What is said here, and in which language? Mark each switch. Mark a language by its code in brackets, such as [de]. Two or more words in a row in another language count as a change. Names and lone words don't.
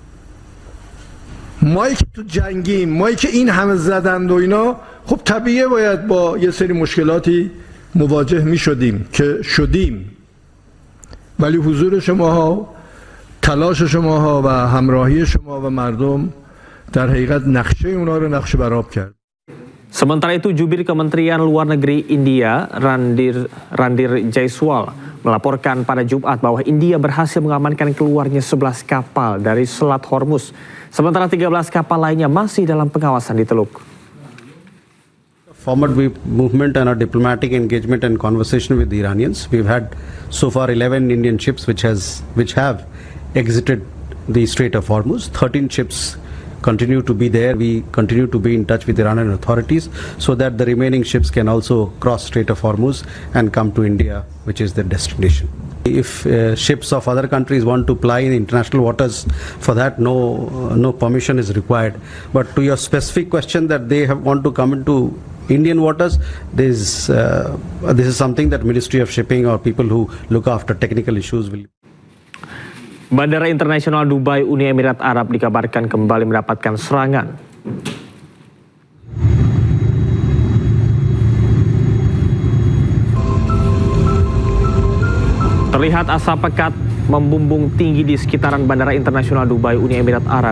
[fa] مایی که تو جنگیم مایی که این همه زدند و اینا خب طبیعیه باید با یه سری مشکلاتی مواجه می شدیم که شدیم ولی حضور شماها تلاش شماها و همراهی شما و مردم در حقیقت نقشه اونا رو نقشه برآب کرد. [id] Sementara itu, jubir Kementerian Luar Negeri India, Randir Jaiswal, melaporkan pada Jumat bahwa India berhasil mengamankan keluarnya 11 kapal dari Selat Hormuz, sementara 13 kapal lainnya masih dalam pengawasan di Teluk. [en] Forward movement and our diplomatic engagement and conversation with the Iranians. We've had so far 11 Indian ships which have exited the Strait of Hormuz. 13 ships continue to be there. We continue to be in touch with Iranian authorities so that the remaining ships can also cross Strait of Hormuz and come to India, which is their destination. If ships of other countries want to ply in international waters, for that no permission is required. But to your specific question that they want to come into Indian waters, this is something that Ministry of Shipping or people who look after technical issues will. [id] Bandara Internasional Dubai Uni Emirat Arab dikabarkan kembali mendapatkan serangan. Terlihat asap pekat membumbung tinggi di sekitaran Bandara Internasional Dubai Uni Emirat Arab.